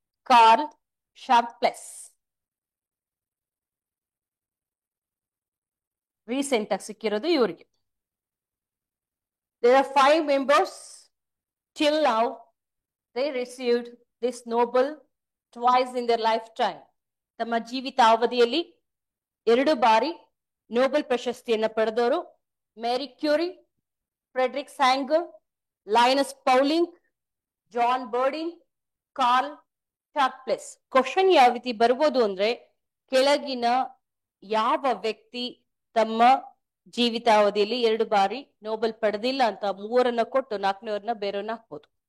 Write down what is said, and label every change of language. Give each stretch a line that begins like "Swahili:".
Kannada: Karl ಶಾರ್ಪ್ಲೆಸ್ recent ಆಗಿ ಸಿಕ್ಕಿರೋದು ಇವರಿಗೆ.
English: There are 5 members. Till now, they received this Nobel twice in their lifetime.
Kannada: ತಮ್ಮ ಜೀವಿತಾವಧಿಯಲ್ಲಿ 2 ಬಾರಿ ನೋಬೆಲ್ ಪ್ರಶಸ್ತಿಯನ್ನ ಪಡೆದವರು Marie Curie, Friedrich ಸ್ಯಾಂಗರ್, ಲೈನಸ್ Pauling, John ಬರ್ಡಿನ್, Karl ಶಾರ್ಪ್ಲೆಸ್. Question ಯಾವ ರೀತಿ ಬರ್ಬೋದು ಅಂದ್ರೆ, ಕೆಳಗಿನ ಯಾವ ವ್ಯಕ್ತಿ ತಮ್ಮ ಜೀವಿತಾವಧಿಯಲ್ಲಿ 2 ಬಾರಿ ನೋಬೆಲ್ ಪಡೆದಿಲ್ಲ ಅಂತ 3 ಕೊಟ್ಟು 4ನೇವರನ್ನ ಬೇರೆಯವ್ರನ್ನ ಹಾಕ್ಬೋದು.